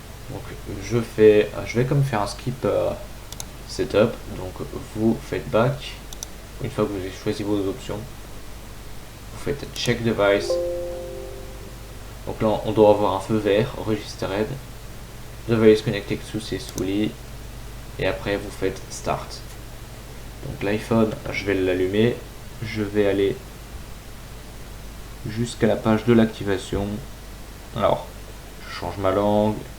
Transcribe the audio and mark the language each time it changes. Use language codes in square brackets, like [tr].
[fr] Donc je vais comme faire un skip setup. Donc vous faites back. Une fois que vous avez choisi vos options, vous faites check device. Donc là on doit avoir un feu vert, registered. [en] Device connected successfully. [fr] Et après vous faites start. Donc l'iPhone, je vais l'allumer. Je vais aller jusqu'à la page de l'activation. Alors, je change ma langue.